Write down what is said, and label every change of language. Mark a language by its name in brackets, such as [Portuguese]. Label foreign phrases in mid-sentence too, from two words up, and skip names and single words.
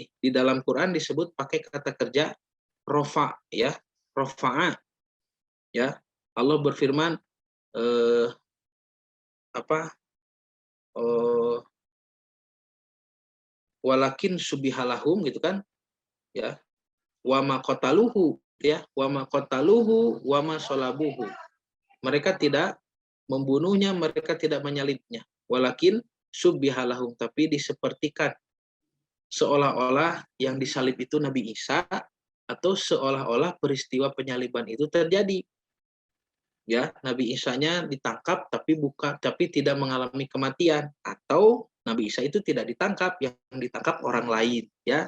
[Indonesian] Di dalam Quran disebut pakai kata kerja rofa ya, rofa'a ya. Allah berfirman [Arabic] ولكن شبه لهم [Indonesian] gitu kan ya, [Arabic] وما قتلوه ya, وما قتلوه وما صلبوه. [Indonesian] Mereka tidak membunuhnya, mereka tidak menyalibnya. [Arabic] ولكن شبه لهم, [Indonesian] tapi disepertikan seolah-olah yang disalib itu Nabi Isa, atau seolah-olah peristiwa penyaliban itu terjadi. Ya, Nabi Isa-nya ditangkap tapi tidak mengalami kematian, atau Nabi Isa itu tidak ditangkap, yang ditangkap orang lain ya.